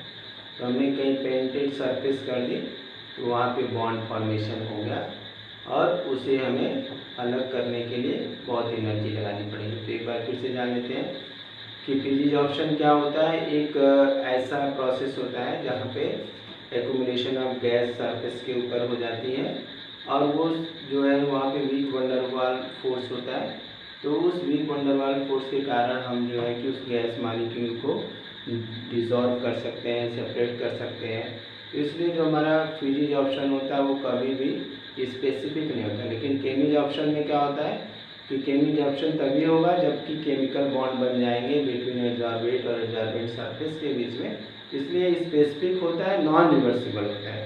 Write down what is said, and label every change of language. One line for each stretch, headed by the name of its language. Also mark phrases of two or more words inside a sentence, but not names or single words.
Hindi: तो हमने कहीं
English: painted surface
Hindi: कर दी तो वहाँ पे
English: bond formation
Hindi: हो गया और उसे हमें अलग करने के लिए बहुत एनर्जी लगानी पड़ेगी। तो एक बार फिर से जान लेते हैं कि फिजिसॉर्प्शन क्या होता है। एक ऐसा प्रोसेस होता है जहाँ पे
English: accumulation of gas surface
Hindi: के ऊपर हो जाती है और वो जो है वहाँ पे
English: weak van der Waal force
Hindi: होता है। तो उस
English: weak van der Waal force
Hindi: के कारण हम जो है कि उस
English: gas molecule
Hindi: को डिसॉल्व कर सकते हैं, सेपरेट कर सकते हैं। तो इसलिए जो हमारा फिजिसॉर्प्शन होता है वो कभी भी स्पेसिफिक नहीं होता। लेकिन केमिसॉर्प्शन में क्या होता है कि केमी ऑप्शन तभी होगा जबकि
English: chemical bond
Hindi: बन जाएंगे
English: between adsorbate
Hindi: और
English: adsorbent surface
Hindi: के बीच में, इसलिए स्पेसिफिक होता है,
English: non reversible
Hindi: होता है।